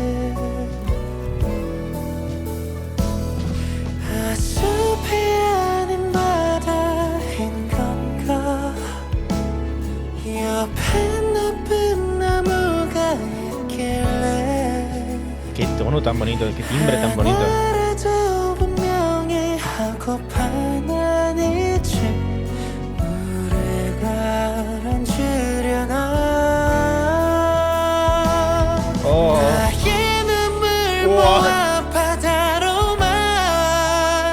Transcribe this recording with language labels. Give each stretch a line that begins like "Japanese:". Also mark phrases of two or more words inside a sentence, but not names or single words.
Korean: 숲이 아닌 바다인 건가. 옆에 높은 나무가 있길래
Spanish: Qué tono tan bonito, qué timbre tan bonito.
Korean: 하나라도 분명히 하고파. 난 이제 물에 가라앉으려나. Oh. 나의 눈물 우와. 모아 바다로만